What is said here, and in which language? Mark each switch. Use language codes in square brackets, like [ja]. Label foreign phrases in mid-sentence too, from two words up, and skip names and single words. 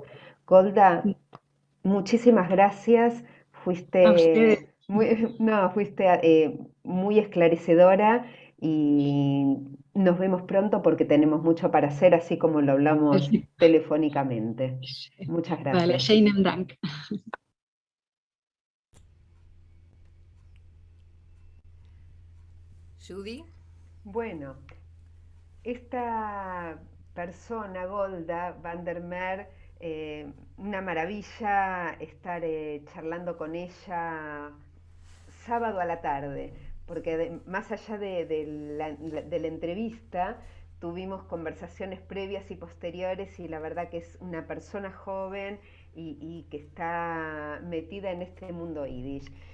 [es] Golda, muchísimas gracias. A ustedes. Fuiste muy esclarecedora y nos vemos pronto porque tenemos mucho para hacer, así como lo hablamos telefónicamente. Muchas Vale, gracias. [yi] Scheinen Dank. [es] Judy. Bueno, esta persona, Golda van der Meer, una maravilla estar charlando con ella sábado a la tarde, porque más allá de la entrevista tuvimos conversaciones previas y posteriores, y la verdad que es una persona joven y que está metida en este mundo yiddish.